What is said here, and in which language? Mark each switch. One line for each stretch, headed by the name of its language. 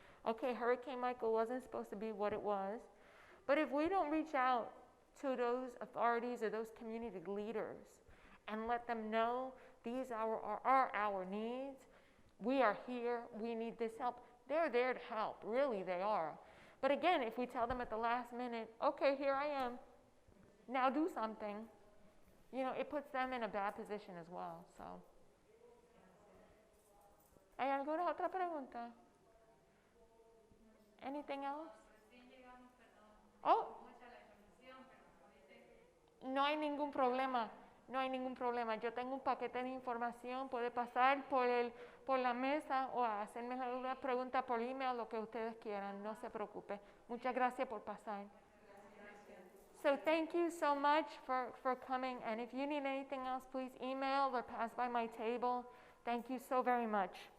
English: Okay, Hurricane Michael wasn't supposed to be what it was, but if we don't reach out to those authorities or those community leaders and let them know these are our needs, we are here, we need this help, they're there to help, really they are. But again, if we tell them at the last minute, okay, here I am, now do something, you know, it puts them in a bad position as well.
Spanish: So, ¿hay alguna otra pregunta?
English: Anything else?
Spanish: Oh, no hay ningún problema. No hay ningún problema. Yo tengo un paquete de información. Puede pasar por la mesa o hacerme alguna pregunta por email, lo que ustedes quieran. No se preocupe. Muchas gracias por pasar.
English: So thank you so much for coming. And if you need anything else, please email or pass by my table. Thank you so very much.